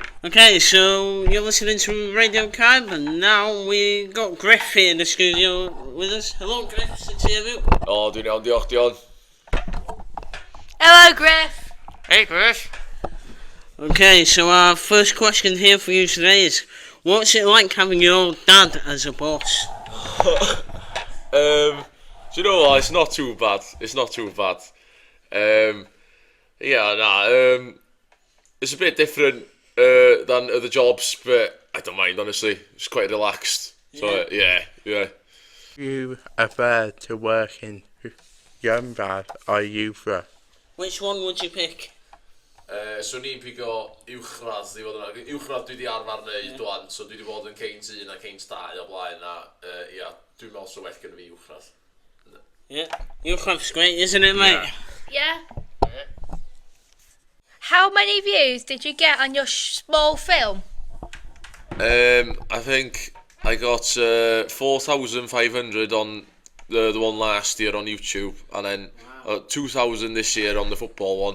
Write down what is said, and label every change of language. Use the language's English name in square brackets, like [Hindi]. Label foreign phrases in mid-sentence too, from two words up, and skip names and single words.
[English] Okay, so you're listening to Radio Cab, and now we got Griff here in the studio with us. Hello, Griff, since you. [Welsh] Oh, dwi'n iawn, diolch, Dion. [English] Hello, Griff. Hey, Griff. Okay, so our first question here for you today is, what's it like having your dad as a boss? Do you know what? It's not too bad. It's not too bad. It's a bit different than other jobs, but I don't mind, honestly. It's quite relaxed. So, yeah. You prefer to work in young dad or youth? Which one would you pick? [Welsh] So ni'n pigo uwchradd, uwchradd dwi di arfer neud dwan, so dwi di bod yn Canes 1 a Canes 2 o blaen a, dwi'n meddwl so well gyda fi uwchradd. [English] Yeah, uwchradd's great, isn't it, mate? Yeah. How many views did you get on your small film? I think I got 4,500 on the one last year on YouTube, and then 2,000 this year on the football one.